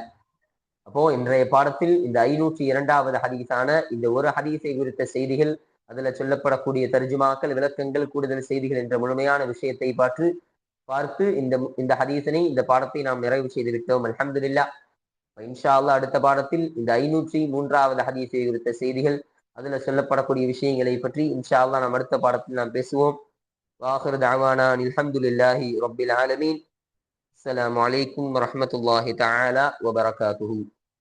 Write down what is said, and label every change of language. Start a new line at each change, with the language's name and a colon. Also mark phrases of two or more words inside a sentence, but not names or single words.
Tamil: அப்போ இன்றைய பாடத்தில் இந்த 502வது ஹதீஸான இந்த ஒரு ஹதீஸை குறித்த செய்திகள், அதுல சொல்லப்படக்கூடிய தர்ஜுமாக்கள், விளக்கங்கள், கூடுதல் செய்திகள் என்ற முழுமையான விஷயத்தை பார்த்து இந்த ஹதீஸனை, இந்த பாடத்தை நாம் நிறைவு செய்து விட்டோம். அல்ஹம்துலில்லாஹ்.
Arabic: إن شاء الله
Tamil: அடுத்த பாடத்தில் இந்த 503வது ஹதீஸை குறித்த செய்திகள், அதுல சொல்லப்படக்கூடிய விஷயங்களை பற்றி
Arabic: إن شاء الله
Tamil: நாம் அடுத்த பாடத்தில் நாம் பேசுவோம்.
Arabic: وآخر دعوانا الحمد لله رب العالمين. السلام عليكم ورحمة الله تعالى وبركاته.